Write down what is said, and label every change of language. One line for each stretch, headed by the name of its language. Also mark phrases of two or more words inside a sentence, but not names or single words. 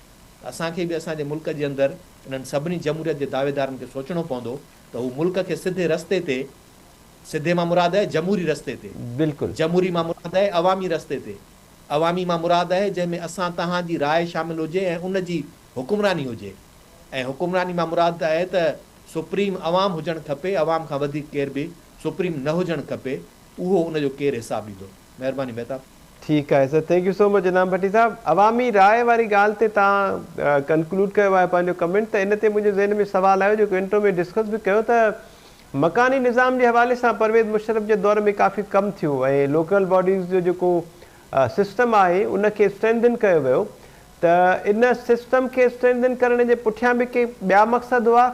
Sindhi: असांखे बि असांजे मुल्क जे अंदरि इन्हनि सभिनी जमहूरियत जे दावेदारनि खे सोचणो पवंदो त हू मुल्क खे सिधे रस्ते ते, सिधे मां मुराद आहे जमहूरी रस्ते ते, बिल्कुलु जमहूरी मां मुराद आहे अवामी रस्ते ते, अवामी मां मुराद आहे जंहिंमें असां तव्हांजी राय शामिल हुजे ऐं उन जी हुकुमरानी हुजे, ऐं हुकुमरानी मां मुराद आहे त सुप्रीम अवाम हुजणु खपे, अवाम खां वधीक केर बि सुप्रीम न हुजणु खपे, उहो उनजो केरु हिसाब ॾींदो। महिरबानी महताब। ठीकु आहे सर,
English: thank you so much
Sindhi: जनाब भट्टी साहब। अवामी राय वारी ॻाल्हि ते तव्हां कंक्लूड कयो आहे पंहिंजो कमेंट, त इन ते मुंहिंजे ज़हन में सुवालु आयो जेको इंटरव्यू में डिस्कस बि कयो त मकानी निज़ाम जे हवाले सां परवेज़ मुशर्रफ जे दौर में काफ़ी कमु थियो ऐं
English: local bodies
Sindhi: जो जेको सिस्टम आहे उनखे स्ट्रेंथन कयो वियो, त इन सिस्टम खे स्ट्रेंथन करण जे पुठियां बि के ॿिया मक़सद हुआ।